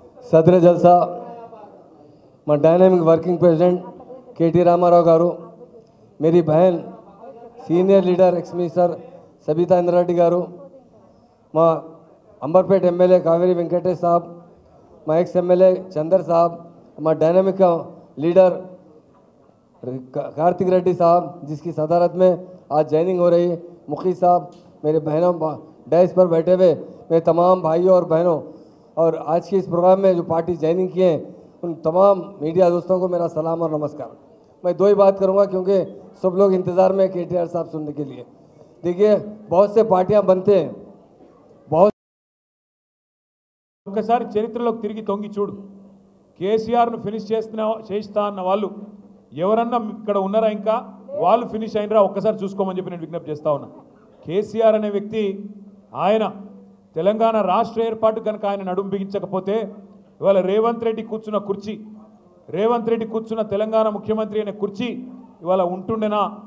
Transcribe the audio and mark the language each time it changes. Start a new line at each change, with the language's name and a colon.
Hindi: सदर जलसा
Telugu: మా dynamic working president KT Ramarao గారు,
Hindi: मेरी बहन
Telugu: senior leader ex minister Sabitha Indra Reddy గారు, మా అంబర్పేట ఎమ్మెల్యే కావేరి వెంకటేష్ సాబ్, మా ఎక్స్ ఎమ్మెల్యే చందర్ సాబ్, మా డైనామిక్ లీడర్
Hindi: कार्तिक रेड्डी साहब जिसकी सदारत में आज ज्वाइनिंग हो रही है, मुखी साहब, मेरे बहनों डैश पर बैठे हुए मेरे तमाम भाइयों और बहनों, और आज के इस प्रोग्राम में जो पार्टी ज्वाइनिंग किए हैं उन तमाम मीडिया दोस्तों को मेरा सलाम और नमस्कार। मैं दो ही बात करूंगा क्योंकि सब लोग इंतज़ार में केटीआर साहब सुनने के लिए। देखिए, बहुत से पार्टियां बनते हैं, बहुत
Telugu: ఒక్కసారి చరిత్రలోకి తిరిగి తొంగి చూడు. కేసీఆర్ను ఫినిష్ చేస్తా అన్న వాళ్ళు ఎవరన్నా ఇక్కడ ఉన్నారా? ఇంకా వాళ్ళు ఫినిష్ అయినరా? ఒక్కసారి చూసుకోమని చెప్పి నేను విజ్ఞప్తి చేస్తా ఉన్నా. కేసీఆర్ అనే వ్యక్తి ఆయన తెలంగాణ రాష్ట్ర ఏర్పాటు కనుక ఆయన నడుం బిగించకపోతే ఇవాళ రేవంత్ రెడ్డి కూర్చున్న కుర్చీ, రేవంత్ రెడ్డి కూర్చున్న తెలంగాణ ముఖ్యమంత్రి అనే కుర్చీ ఇవాళ ఉంటుండేనా?